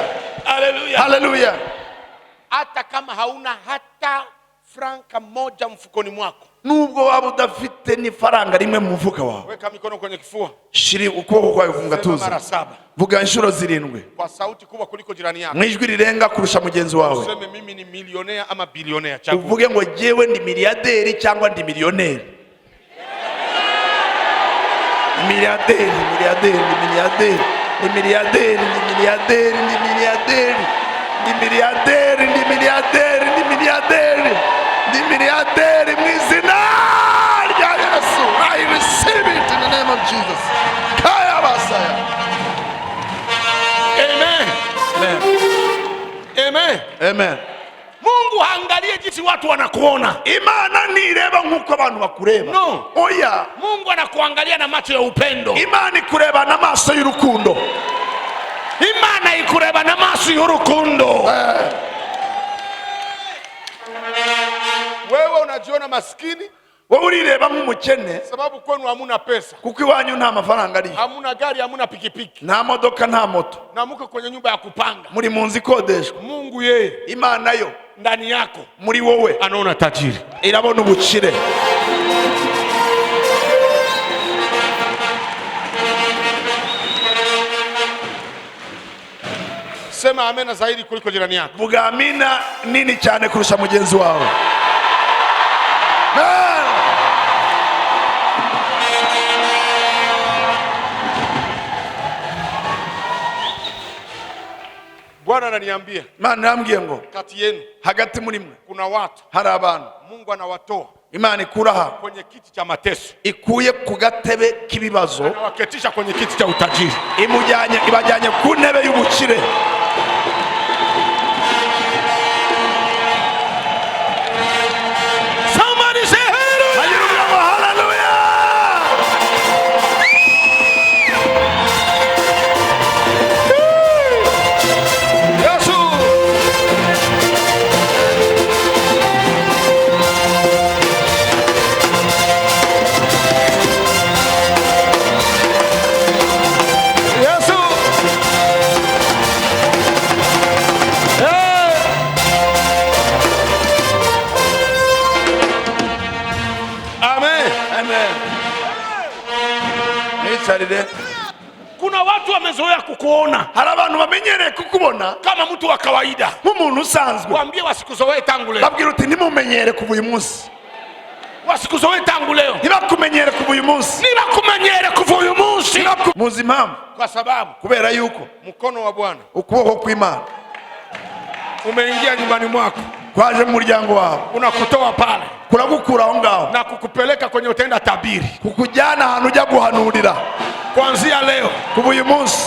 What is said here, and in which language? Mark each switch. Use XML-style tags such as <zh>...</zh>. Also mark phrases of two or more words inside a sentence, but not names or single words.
<en>Hallelujah. Hallelujah.</en> <sw>Hata kama hauna hata franka moja mfukoni mwako,</sw> <rw>Nubwo waba udafite n'ifaranga rimwe mu mufuka wawe,</rw> <sw>weka mikono kwenye kifua,</sw> <rw>shiri ukuboko kwawe ku</rw> <sw>sema</sw> <rw>gatuza,</rw> <sw>mara 7</sw> <rw>vuga inshuro 7</rw> <sw>kwa sauti kubwa kuliko jirani yako.</sw> <rw>mu ijwi rirenga kurusha mugenzi wawe.</rw> <sw>Useme mimi ni milionea ama bilionea. Chagua.</sw> <rw>Uvuge ngo jewe ndi miliyaderi cyangwa ndi miliyoneri. Miliarderi, miliarderi, miliarderi. Ni miliarderi, ni miliarderi, ni miliarderi. Ni miliarderi, ni miliarderi, ni miliarderi. Ni miliarderi mu izina rya Yesu.</rw> <en>I receive it in the name of Jesus. Kaya basaya. Amen. Amen. Amen. Amen.</en> <sw>Mungu haangalie jinsi watu wanakuona.</sw> <rw>Imana nireba nkuko abantu bakureba.</rw> <en>No.</en> <rw>Oya.</rw> <sw>Mungu anakuangalia na macho ya upendo.</sw> <rw>Imana ikureba n'amaso y'urukundo. Imana ikureba na maso y'urukundo.</rw> <sw>Wewe unajiona maskini,</sw> <rw>Wowe urireba nk'umukene</rw> <sw>sababu kwenu hamuna pesa,</sw> <rw>kuko iwanyu nta mafaranga ari.</rw> <sw>hamuna gari, hamuna pikipiki,</sw> <rw>Nta modoka, nta moto.</rw> <sw>na muko kwenye nyumba ya kupanga.</sw> <rw>Muri mu nzu ikodeshwa.</rw> <sw>Mungu yeye</sw> <rw>Imana yo</rw> <sw>ndani yako</sw> <rw>muri wowe</rw> <sw>anaona tajiri.</sw> <rw>irabona ubukire.</rw> <sw>Sema amena zaidi kuliko jirani yako.</sw> <rw>Vuga amina nini cyane kurusha mugenzi wawe.</rw> <sw>Bwana ananiambia</sw> <rw>Imana yambwiye ngo</rw> <sw>kati yenu</sw> <rw>hagati muri mwe</rw> <sw>kuna watu</sw> <rw>hari abantu</rw> <sw>Mungu anawatoa</sw> <rw>Imana ikuraha</rw> <sw>kwenye kiti cha mateso,</sw> <rw>ikuye ku gatebe k'ibibazo</rw> <sw>anawaketisha kwenye kiti cha utajiri.</sw> <rw>ibajyanye ku ntebe y'ubukire.</rw> <en>Somebody say hallelujah. Hallelujah.</en> <sw>Yesu. Yesu. Amen.</sw> <rw>Amen. Nicarire.</rw> <sw>Kuna watu wamezoea kukuona</sw> <rw>Hari abantu bamenyereye kukubona</rw> <sw>kama mtu wa kawaida.</sw> <rw>nk'umuntu usanzwe.</rw> <sw>Waambie wasikuzoee tangu leo.</sw> <rw>Babwira uti ntimumenyere kuva uyu munsi.</rw> <sw>Wasikuzoee tangu leo.</sw> <rw>Ntibakumenyere kuva uyu munsi. Nibakumenyere kuva uyu munsi. Muzi impamvu?</rw> <sw>Kwa sababu</sw> <rw>Kubera yuko</rw> <sw>mkono wa Bwana</sw> <rw>ukuboko kw'Imana</rw> <sw>umeingia nyumbani mwako,</sw> <rw>kwaje mu muryango wawe,</rw> <sw>unakutoa pale</sw> <rw>kuragukura aho ngaho</rw> <sw>na kukupeleka kwenye utenda tabiri.</sw> <rw>kukujyana ahantu ujya guhanurira.</rw> <sw>Kuanzia leo</sw> <rw>Kuva uyu munsi</rw>